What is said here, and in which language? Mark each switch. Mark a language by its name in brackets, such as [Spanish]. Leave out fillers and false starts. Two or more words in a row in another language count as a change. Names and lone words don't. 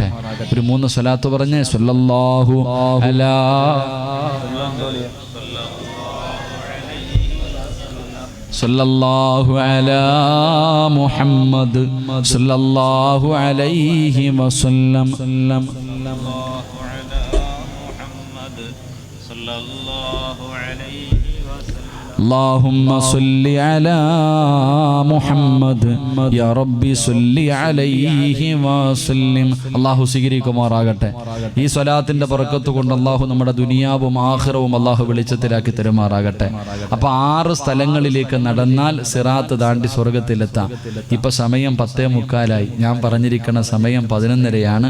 [Malayalam] ഒരു 3 സ്വലാത്ത് പറഞ്ഞ് [Arabic] صلى الله على صلى الله على محمد صلى الله عليه وسلم. اللهم صل على محمد يا ربي صل عليه وسلم. [Malayalam] അല്ലാഹു സ്വീകരിക്കുമാറാകട്ടെ. ഈ സ്വലാത്തിന്റെ ബർക്കത്ത് കൊണ്ട് അല്ലാഹു നമ്മുടെ ദുനിയാവും ആഖിറവും അല്ലാഹു വെളിച്ചത്തിലാക്കി തരുമാറാകട്ടെ. അപ്പൊ 6 സ്ഥലങ്ങളിലേക്ക് നടന്നാൽ സിറാത്ത് താണ്ടി സ്വർഗത്തിലെത്താം. ഇപ്പൊ സമയം 10:45. ഞാൻ പറഞ്ഞിരിക്കുന്ന സമയം 11:30.